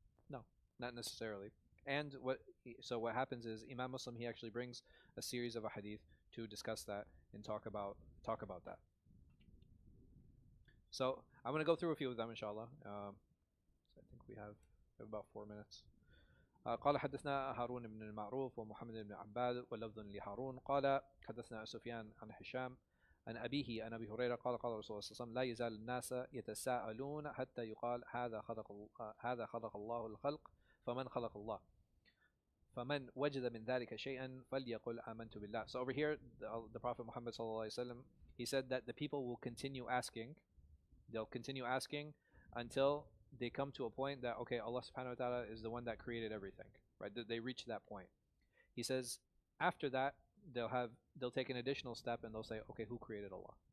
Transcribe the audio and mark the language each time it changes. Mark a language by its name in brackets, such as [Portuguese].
[English] No, not necessarily. And what happens is Imam Muslim, he actually brings a series of a hadith to discuss that and talk about that. So I'm going to go through a few of them inshallah. So I think we have about 4 minutes. [Arabic] قال حدثنا هارون بن المعروف ومحمد بن عباد ولفظ لهارون قال حدثنا سفيان عن هشام عن أبيه عن أبي هريرة قال قال رسول الله صلى الله عليه وسلم لا يزال الناس يتساءلون حتى يقال هذا خلق الله الخلق فمن خلق الله فمن وجد من ذلك شيئا فليقل آمنت بالله. [English] So over here the Prophet Muhammad sallallahu alaihi wasallam, he said that the people will continue asking, they'll continue asking until they come to a point that, okay, Allah subhanahu wa ta'ala is the one that created everything, right? They reach that point. He says after that they'll take an additional step and they'll say, okay, who created Allah?